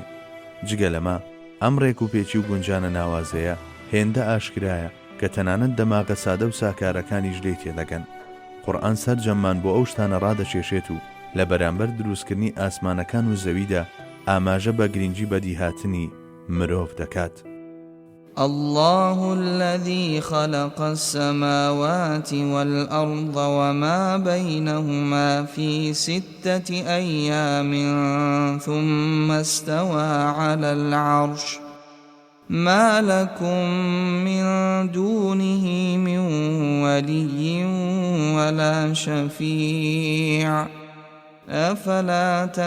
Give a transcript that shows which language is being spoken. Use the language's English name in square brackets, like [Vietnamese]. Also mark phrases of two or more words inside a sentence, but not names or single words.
[Central Kurdish] جگە لەمە ئەم ڕێکوپێکی و گونجانە ناوازەیە هێندە ئاشکرایە کە تەنانەت دەماغە سادە و ساکارەکانیش لێ تێدەگەن. قورئان سەرجەممان بۆ ئەو شتانە ڕادەچێشێت و لە بەرامبەر دروستکردنی ئاسمانەکان و زەویدا ئاماژە بە گرنگی بەدیهاتنی مرۆڤ دەکات. [Arabic] الله الذي خلق السماوات والأرض وما بينهما في 6 أيام ثم استوى على العرش ما لكم من دونه من ولي ولا شفيع أفلا